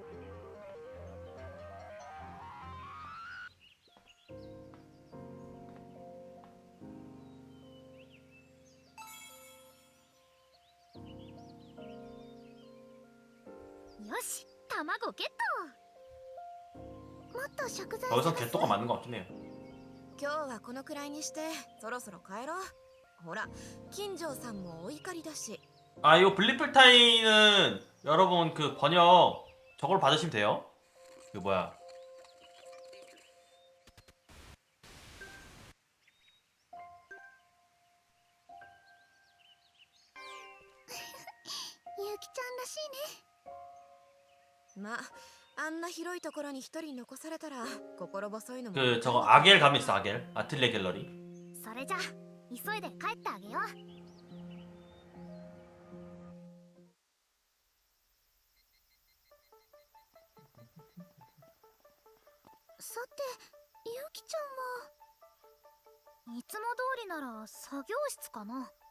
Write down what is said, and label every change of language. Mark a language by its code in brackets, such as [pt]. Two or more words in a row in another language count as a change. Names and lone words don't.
[ja] よし、卵ゲット。もっと食材 [ko] 여기서 개또가 맞는 것 같긴 해요. [ja] 今日はこのくらいにしてそろそろ帰ろう。ほら金城さんもお怒りだし。 [ko] 아, 이 블리플타이는 여러분 그 번역 저걸 받으시면 돼요. 그 뭐야? [ja] 유키 ちゃんらしいね。まあんな広いところに一人残されたら心細いのも。 [ko] 그 저거 아겔 가면 있어 아겔 아틀레 갤러리. [ja] それじゃ急いで帰ってあげよう。さて、ユキちゃんはいつも通りなら作業室かな。